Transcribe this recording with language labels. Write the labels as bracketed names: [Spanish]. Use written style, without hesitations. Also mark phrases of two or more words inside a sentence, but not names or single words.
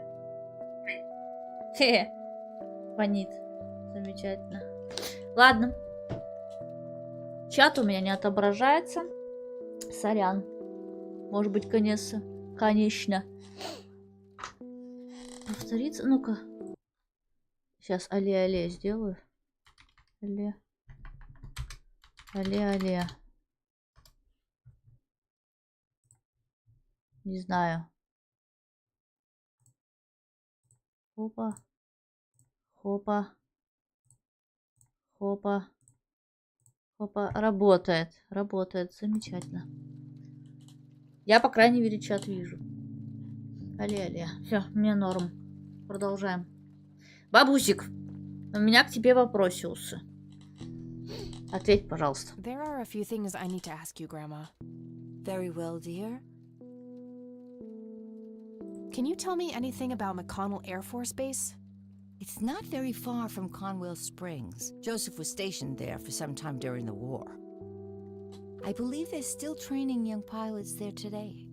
[Russian] Давай. Хе. Фонит. Замечательно. Ладно. Чат у меня не отображается. Сорян. Может быть, конечно. Повторится. Ну-ка. Сейчас але-але сделаю. Але. Але-але. Не знаю. Опа. Хопа. Хопа. Хопа. Работает. Работает. Замечательно. Я, по крайней мере, чат вижу. Але-але. Все, мне норм. Продолжаем. Бабусик, у меня к тебе вопросился. Ответь, пожалуйста. [English] There are a few things I need to ask you, Grandma. Very well, dear. Can you tell me anything about McConnell Air Force Base? It's not very far from Conwell Springs. Joseph was stationed there for some time during the war. I believe they're still training young pilots there today.